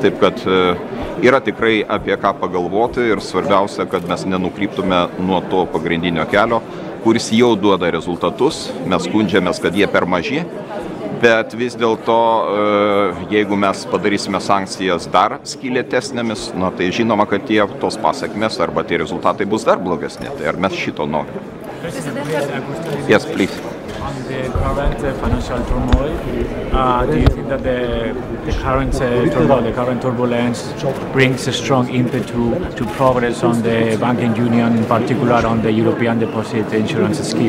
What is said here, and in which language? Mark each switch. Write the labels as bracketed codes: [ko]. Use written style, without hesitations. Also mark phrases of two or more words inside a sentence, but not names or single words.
[lt] Taip, kad yra tikrai apie ką pagalvoti ir svarbiausia, kad mes nenukryptume nuo to pagrindinio kelio, kuris jau duoda rezultatus. Mes skundžiamės, kad jie per maži, Bet vis dėlto, jeigu mes padarysime sankcijas dar skylėtesnėmis, tai žinoma, kad tos pasakmės arba tie rezultatai bus dar blogesni. Tai ar mes šito norime? [en] Yes, please. On the current financial turmoil, do you think that the current turmoil, the current turbulence brings a strong impetus to progress on the banking union, in particular on the European deposit insurance scheme?